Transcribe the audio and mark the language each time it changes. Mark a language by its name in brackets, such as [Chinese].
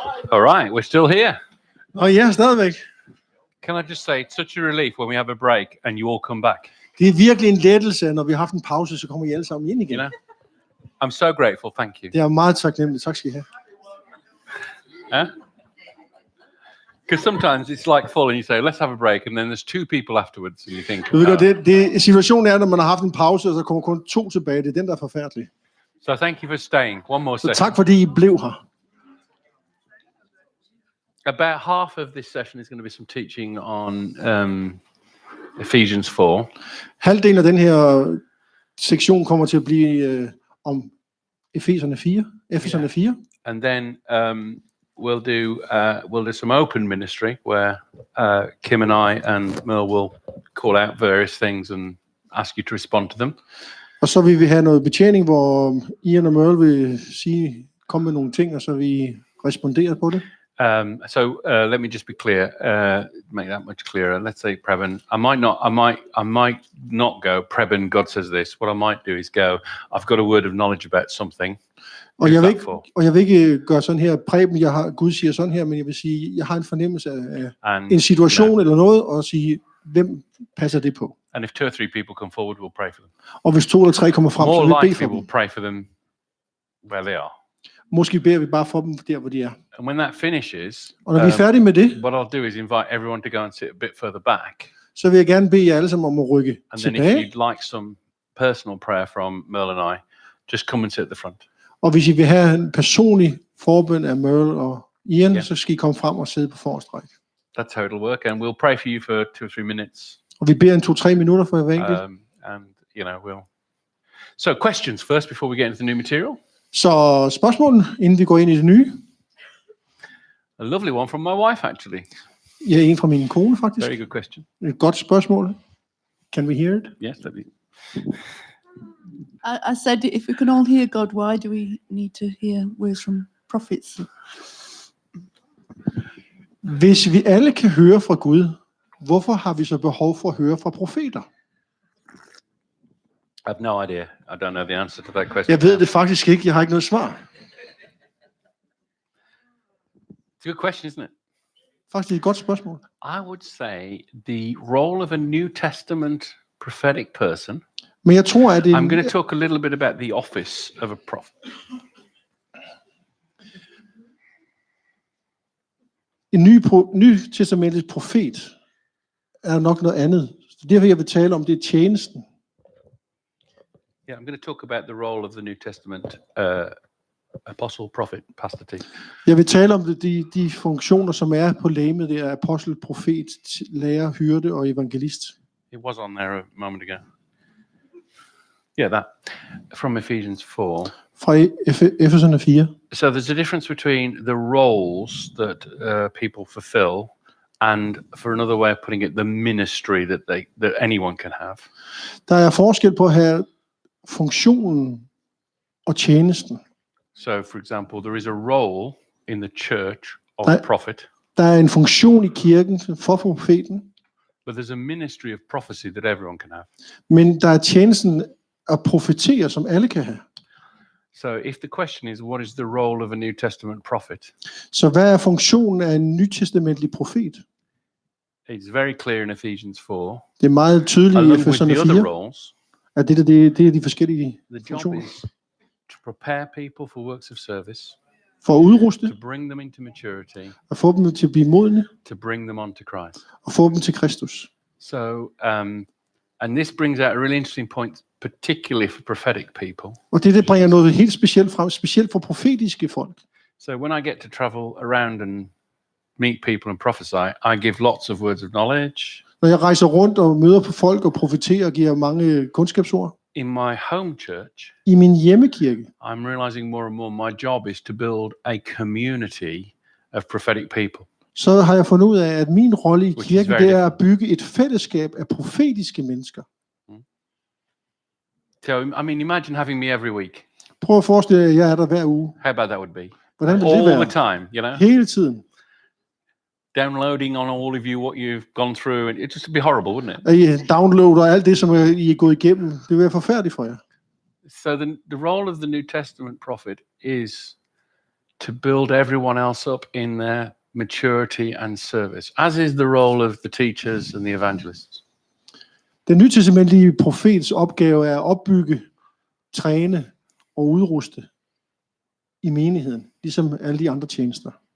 [English] All right, we're still here. [Danish] Ja, stadigvæk. [English] Can I just say, it's such a relief when we have a break and you all come back. [Danish] Det er virkelig en lettelse, når vi har haft en pause, så kommer I alle sammen ind igen. [English] You know, I'm so grateful. Thank you. [Danish] Det er meget taknemmeligt. Tak skal I have. [English] Because sometimes it's like full, and you say, "Let's have a break," and then there's two people afterwards, and you think. [Danish] Du ved godt, det situationen er, når man har haft en pause, og så kommer kun 2 tilbage. Det er den, der er forfærdelig. [English] So thank you for staying. One more session. [Danish] Så tak fordi I blev her. [English] About half of this session is going to be some teaching on Ephesians 4. [Danish] Halvdelen af den her sektion kommer til at blive om Efeserne 4. Efeserne 4. [English] And then we'll do some open ministry where Kim and I and Merle will call out various things and ask you to respond to them. [Danish] Og så vil vi have noget betjening, hvor Ian og Merle vil komme med nogle ting, og så vi responderer på det. [English] Let me just be clear, make that much clearer. Let's say Preben. I might not go. Preben, God says this. What I might do is go. I've got a word of knowledge about something. [Danish] Og jeg vil ikke gøre sådan her. Preben, Gud siger sådan her, men jeg vil sige, jeg har en fornemmelse af en situation eller noget, og sige, hvem passer det på? [English] And if 2 or 3 people come forward, we'll pray for them. [Danish] Og hvis 2 eller 3 kommer frem, så vil vi bede for dem. [English] We'll pray for them where they are. [Danish] Måske beder vi bare for dem der, hvor de er. [English] And when that finishes, [Danish] og når vi er færdige med det, [English] what I'll do is invite everyone to go and sit a bit further back. [Danish] Så vil jeg gerne bede jer alle sammen om at rykke [English] and [Danish] tilbage. [English] And then if you'd like some personal prayer from Merle and I, just come and sit at the front. [Danish] Og hvis I vil have en personlig forbøn af Merle og Ian, så skal I komme frem og sidde på forreste række. [English] That's how it'll work, and we'll pray for you for 2 or 3 minutes. [Danish] Og vi beder en 2-3 minutter for hver enkelt. [English] And you know, we'll. So questions first before we get into the new material. [Danish] Så spørgsmål inden vi går ind i det nye. [English] A lovely one from my wife, actually. [Danish] Ja, en fra min kone faktisk. [English] Very good question. [Danish] Et godt spørgsmål. [English] Can we hear it? Yes, that'd be. I said, if we can all hear God, why do we need to hear words from prophets? [Danish] Hvis vi alle kan høre fra Gud, hvorfor har vi så behov for at høre fra profeter? [English] I have no idea. I don't know the answer to that question. [Danish] Jeg ved det faktisk ikke. Jeg har ikke noget svar. [English] It's a good question, isn't it? [Danish] Faktisk et godt spørgsmål. [English] I would say the role of a New Testament prophetic person. [Danish] Men jeg tror, at [English] I'm going to talk a little bit about the office of a prophet. [Danish] En ny testamentets profet er nok noget andet. Derfor jeg vil tale om det tjenesten. [English] Yeah, I'm going to talk about the role of the New Testament apostle, prophet, pastor team. [Danish] Jeg vil tale om de funktioner, som er på legemet, det er apostel, profet, lærer, hyrde og evangelist. [English] It was on there a moment ago. Yeah, that from Ephesians 4. [Danish] Fra Efeserne 4. [English] So there's a difference between the roles that people fulfill, and for another way of putting it, the ministry that anyone can have. [Danish] Der er forskel på at have funktionen og tjenesten. [English] So, for example, there is a role in the church of a prophet. [Danish] Der er en funktion i kirken for profeten. [English] But there's a ministry of prophecy that everyone can have. [Danish] Men der er tjenesten at profetere, som alle kan have. [English] So, if the question is, what is the role of a New Testament prophet? [Danish] Så hvad er funktionen af en nytestamentlig profet? [English] It's very clear in Ephesians 4. [Danish] Det er meget tydeligt i Efeserne 4. At det er de forskellige funktioner. [English] The job is to prepare people for works of service. [Danish] For at udruste. [English] To bring them into maturity. [Danish] At få dem til at blive modne. [English] To bring them on to Christ. [Danish] Og få dem til Kristus. [English] So, and this brings out a really interesting point, particularly for prophetic people. [Danish] Og det bringer noget helt specielt frem, specielt for profetiske folk. [English] So when I get to travel around and meet people and prophesy, I give lots of words of knowledge. [Danish] Når jeg rejser rundt og møder på folk og profeterer og giver mange kundskabsord. [English] In my home church, [Danish] i min hjemmekirke, [English] I'm realizing more and more my job is to build a community of prophetic people. [Danish] Så har jeg fundet ud af, at min rolle i kirken, det er at bygge et fællesskab af profetiske mennesker. [English] So, I mean, imagine having me every week. [Danish] Prøv at forestille jer, at jeg er der hver uge. [English] How about that would be? [Danish] Hvordan vil det [English] All [Danish] være? [English] the time, you know? [Danish] Hele tiden. [English] Downloading on all of you what you've gone through, and it just be horrible, wouldn't it? [Danish] At I downloader alt det, som I er gået igennem. Det vil være forfærdeligt for jer. [English] So the role of the New Testament prophet is to build everyone else up in their maturity and service, as is the role of the teachers and the evangelists. [Danish] Den nytestamentlige profets opgave er at opbygge, træne og udruste i menigheden, ligesom alle de andre tjenester.